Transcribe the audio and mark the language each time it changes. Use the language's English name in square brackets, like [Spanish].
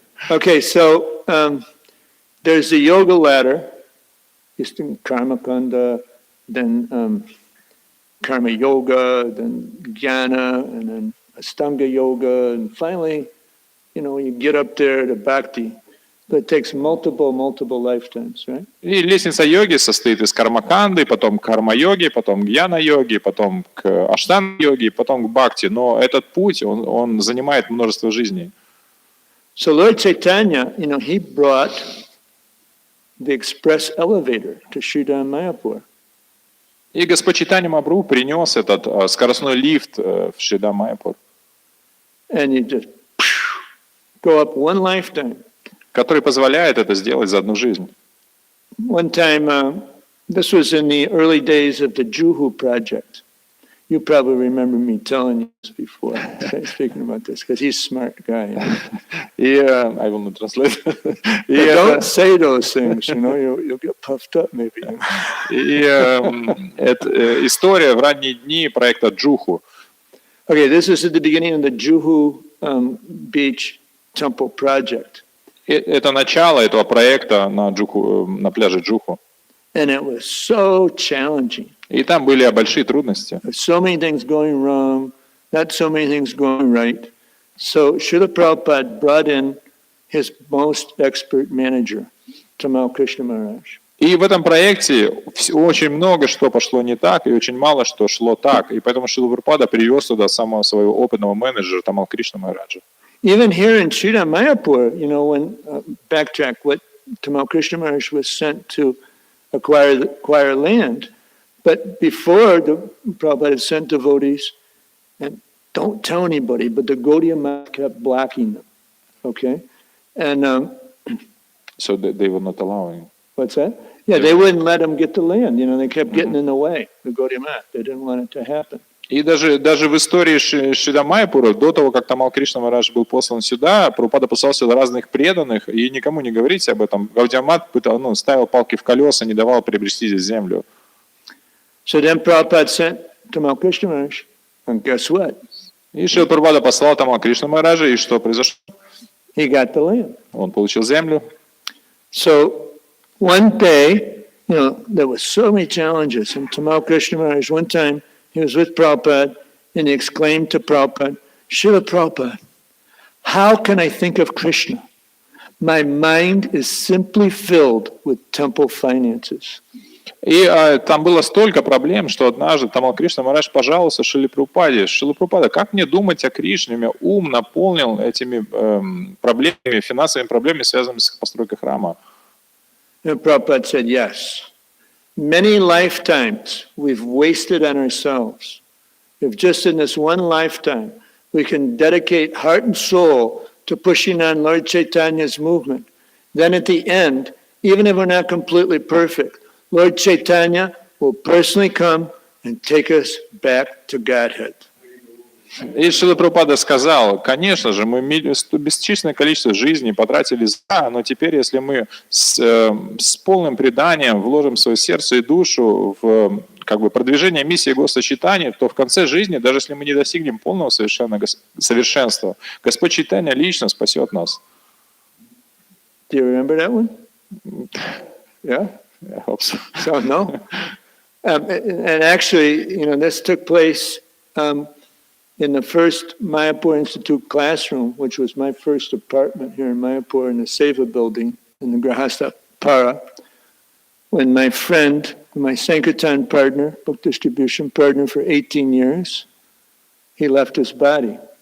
[English] Okay, so there's the yoga ladder. It's in Karma Kanda, then Karma Yoga, then Jnana, and then Astanga Yoga, and finally, you get up there to Bhakti. But it takes multiple lifetimes, right? [Russian] И лестница йоги состоит из кармаканды, потом карма-йоги, потом гьяна-йоги, потом к аштанга-йоги, потом к бхакти. Но этот путь, он занимает множество жизней. [English] So Lord Chaitanya, he brought the express elevator to Sridham Mayapur. [Russian] И Господь Чайтанья Махапрабху принес этот скоростной лифт в Шридам Майяпур. [English] And you just go up one lifetime. [Russian] Который позволяет это сделать за одну жизнь. [English] One time, this was in the early days of the Juhu project. You probably remember me telling you this before, speaking about this, because he's a smart guy. I will not translate. Don't say those things, you'll get puffed up maybe. [Russian] И это история в ранние дни проекта Джуху. [English] Okay, this is at the beginning of the Juhu Beach Temple project. [Russian] Это начало этого проекта на пляже Джуху. [English] And it was so challenging. [Russian] И там были большие трудности. [English] So many things going wrong, not so many things going right. So Srila Prabhupada brought in his most expert manager, Tamal Krishna Maharaj. [Russian] И в этом проекте очень много что пошло не так, и очень мало что шло так. И поэтому Шрила Прабхупада привез туда самого своего опытного менеджера Тамал Кришна Махараджа. [English] Even here in Sridham Mayapur, when backtrack, what Tamal Krishna Maharaj was sent to acquire land, but before the Prabhupada had sent devotees, and don't tell anybody, but the Gaudiya Math kept blocking them, okay? And so they were not allowing. What's that? Yeah, they wouldn't let them get the land. They kept getting in the way. The Gaudiya Math, they didn't want it to happen. [Russian] И даже в истории Шридам Майяпура, до того, как Тамал Кришна Махарадж был послан сюда, Прабхупада послал сюда разных преданных, и никому не говорите об этом. Гаудия Мат ставил палки в колеса, не давал приобрести здесь землю. [English] So then Prabhupada sent Tamal Krishna Maharaj, and guess what? [Russian] И Шрила Прабхупада послал Тамал Кришна Махараджа, и что произошло? [English] He got the land. [Russian] Он получил землю. [English] So one day, there was so many challenges, and Tamal Krishna Maharaj, one time, he was with Prabhupada, and he exclaimed to Prabhupada, Srila Prabhupada, how can I think of Krishna? My mind is simply filled with temple finances. [Russian] И там было столько проблем, что однажды Тамал Кришна Махарадж пожаловался Шриле Прабхупаде. Шрила Прабхупада, как мне думать о Кришне? У меня ум наполнен этими проблемами, финансовыми проблемами, связанными с постройкой храма. [English] And Prabhupada said, yes. Many lifetimes we've wasted on ourselves. If just in this one lifetime we can dedicate heart and soul to pushing on Lord Chaitanya's movement, then at the end, even if we're not completely perfect, Lord Chaitanya will personally come and take us back to Godhead. [Russian] И Шрила Прабхупада сказал, конечно же, мы бесчисленное количество жизней потратили зря, но теперь, если мы с полным преданием вложим свое сердце и душу в продвижение миссии Господа Чайтаньи, то в конце жизни, даже если мы не достигнем полного совершенства, Господь Чайтанья лично спасет нас. [English] Do you remember that one? Yeah? I hope so. So, no? And actually, this took place in the first Mayapur Institute classroom, which was my first apartment here in Mayapur in the Seva building in the Grahastha Para, when my friend, my Sankirtan partner, book distribution partner for 18 years, he left his body.